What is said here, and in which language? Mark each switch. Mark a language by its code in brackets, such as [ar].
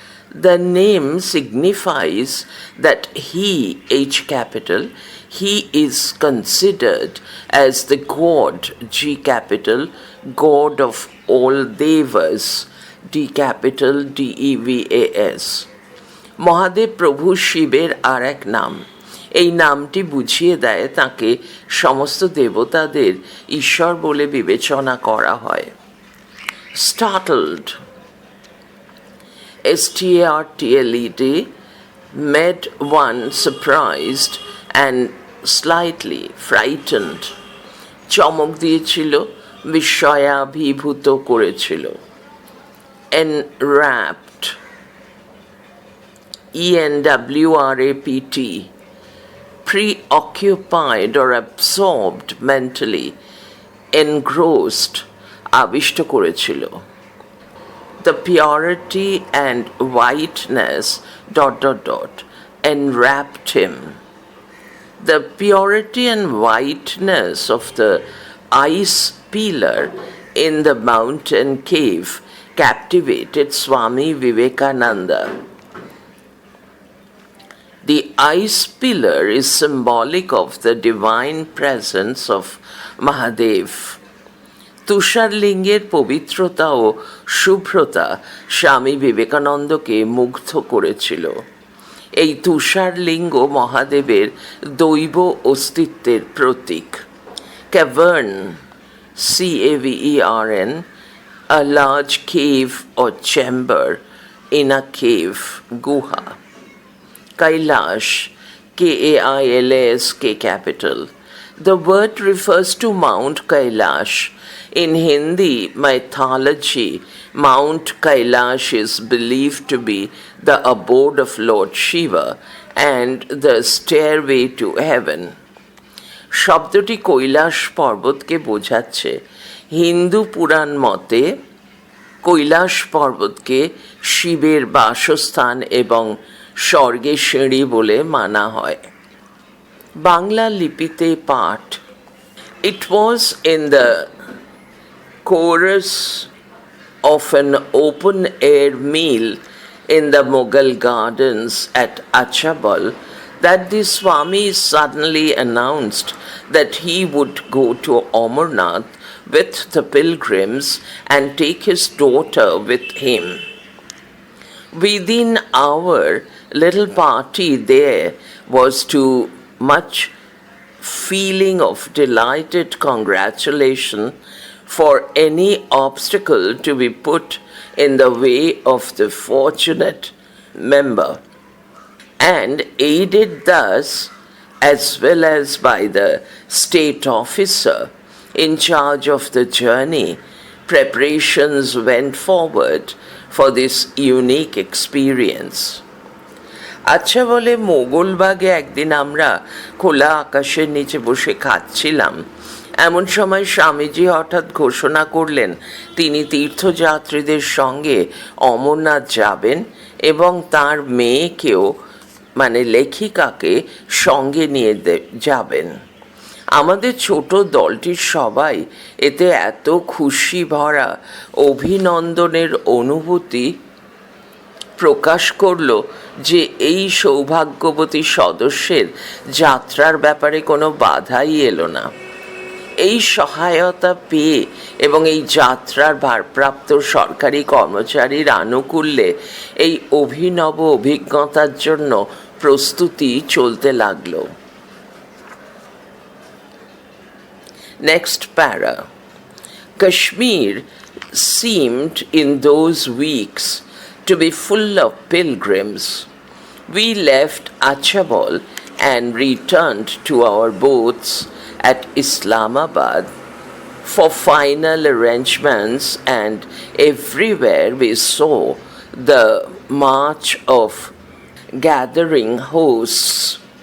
[en] The name signifies that he, H capital, he is considered as the god, G capital, god of all devas, D capital, Devas. [bn] Mahadev প্রভু শিবের আর এক নাম. এই নামটি বুঝিয়ে দেয় তাকে সমস্ত দেবতাদের ঈশ্বর বলে বিবেচনা করা হয়. [en] Startled, startled, made one surprised and slightly frightened. [bn] চমক দিয়েছিল, বিস্ময়াভিভূত করেছিল. [en] Enwrapped, enwrapped, preoccupied or absorbed mentally, engrossed, [bn] আবিষ্ট করেছিল. [en] The purity and whiteness ... enwrapped him. The purity and whiteness of the ice pillar in the mountain cave captivated Swami Vivekananda. The ice pillar is symbolic of the divine presence of Mahadev. [bn] তুষারলিঙ্গের পবিত্রতা ও শুভ্রতা স্বামী বিবেকানন্দকে মুগ্ধ করেছিল. এই তুষারলিঙ্গ মহাদেবের দৈব অস্তিত্বের প্রতীক. [en] Cavern, Cavern, a large cave or chamber in a cave, guha. Kailash, Kailas, K capital. The word refers to Mount Kailash. In Hindi mythology, Mount Kailash is believed to be the abode of Lord Shiva and the stairway to heaven. [bn] শব্দটি কৈলাস পর্বতকে বোঝাচ্ছে. হিন্দু পুরাণ মতে কৈলাস পর্বতকে শিবের বাসস্থান এবং স্বর্গের সিঁড়ি বলে মানা হয়. বাংলা লিপিতে পাঠ. [en] It was in the chorus of an open-air meal in the Mughal gardens at Achabal that the Swami suddenly announced that he would go to Amarnath with the pilgrims and take his daughter with him. Within our little party there was too much feeling of delighted congratulation for any obstacle to be put in the way of the fortunate member, and aided thus as well as by the state officer in charge of the journey, preparations went forward for this unique experience. [bn] আচ্ছা বলে মোগলবাগে একদিন আমরা খোলা আকাশের নিচে বসে খাচ্ছিলাম এমন সময় স্বামীজি হঠাৎ ঘোষণা করলেন তিনি তীর্থযাত্রীদের সঙ্গে অমরনাথ যাবেন এবং তার মেয়েকেও মানে লেখিকাকে সঙ্গে নিয়ে যাবেন। আমাদের ছোট দলটির সবাই এতে এত খুশি ভরা অভিনন্দনের অনুভূতি প্রকাশ করল যে এই সৌভাগ্যবতী সদস্যের যাত্রার ব্যাপারে কোনো বাধাই এলো না। এই সহায়তা পেয়ে এবং এই যাত্রার ভারপ্রাপ্ত সরকারি কর্মচারীর আনুকূল্যে এই অভিনব অভিজ্ঞতার জন্য প্রস্তুতি চলতে লাগলো। [en] Next para. Kashmir seemed in those weeks to be full of pilgrims. We left Achabal and returned to our boats at Islamabad for final arrangements, and everywhere we saw the march of gathering hosts.